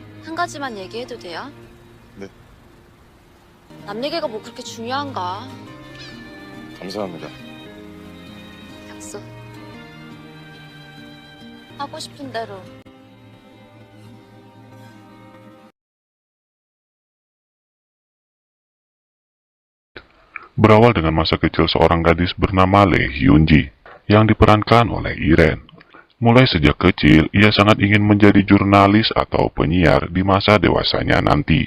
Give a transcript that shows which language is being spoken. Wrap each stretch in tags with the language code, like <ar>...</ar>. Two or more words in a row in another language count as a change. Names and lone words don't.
<ko>한 가지만 얘기해도 돼요? 네. 남 얘기가 뭐 그렇게 중요한가? 감사합니다. 약속. 하고 싶은 대로.</ko> <id>Berawal dengan masa kecil seorang gadis bernama Lee Hyunji yang diperankan oleh Iren. Mulai sejak kecil, ia sangat ingin menjadi jurnalis atau penyiar di masa dewasanya nanti.</id>